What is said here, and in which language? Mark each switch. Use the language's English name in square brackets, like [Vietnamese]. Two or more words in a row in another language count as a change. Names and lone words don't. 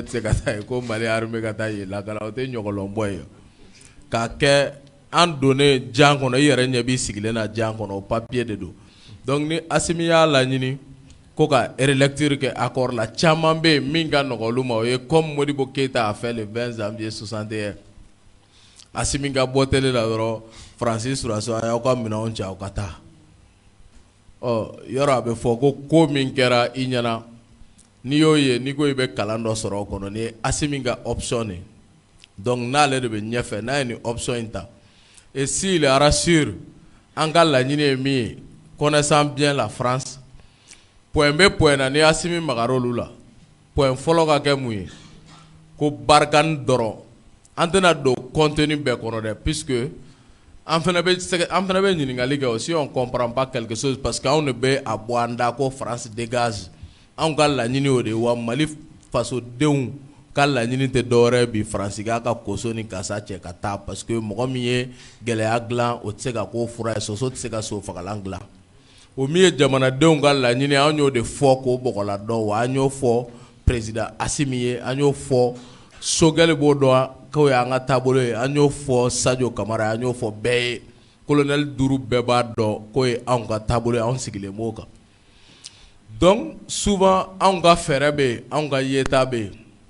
[Bambara] tɛ se ka taa ye ko Mali armée ka taa yen lakana o tɛ ɲɔgɔlɔn bɔ ye k'a kɛ an donnen jan kɔnɔ i yɛrɛ ɲɛ b'i sigilen na jan kɔnɔ o papier de do donc ni Asimi y'a laɲini ko ka relecture kɛ accord la caman bɛ yen min ka nɔgɔ olu ma o ye [French] comme Modibo Keita a fait le 20 janvier 61 [Bambara] Asimi ka bɔ télé la dɔrɔn Faransi surasiw a y'aw ka minɛnw cɛ aw ka taa yɔrɔ a bɛ fɔ ko min kɛra i ɲɛna n'i y'o ye n'i ko i bɛ kalan dɔ sɔrɔ o kɔnɔ ni ye Asimi ka option ye donc n'ale de bɛ ɲɛfɛ n'a ye ni option in ta [French] et s'il rassure [Bambara] an ka laɲini ye min ye [French] connaissant bien la France [Bambara] point bɛ point na ni Asimi magara olu la point fɔlɔ ka kɛ mun ye ko Barkhane dɔrɔn an tɛna don contenu bɛɛ kɔnɔ dɛ puisque an fana bɛ ɲininkali kɛ [French] aussi on comprend pas quelque chose parce que [Bambara] anw de bɛ a bɔ an da ko [French] France dégage [Bambara] anw ka laɲini o de wa Mali fasodenw ka laɲini tɛ dɔwɛrɛ bi Faransi k'a ka koso ni kasa cɛ ka taa parce que mɔgɔ min ye gɛlɛya dilan o tɛ se ka k'o fura ye soso tɛ se ka so fagalan dilan o min ye jamanadenw ka laɲini an y'o de fɔ k'o bɔgɔla dɔn wa an y'o fɔ président Asimi ye an y'o fɔ Sogɛli b'o dɔn k'o ye an ka taabolo ye an y'o fɔ Sadio Kamara an y'o fɔ bɛɛ ye colonel Duru bɛɛ b'a dɔn k'o ye anw ka taabolo ye anw sigilen b'o kan [French] donc souvent [Bambara] anw ka fɛɛrɛ bɛ yen anw ka yeta bɛ yen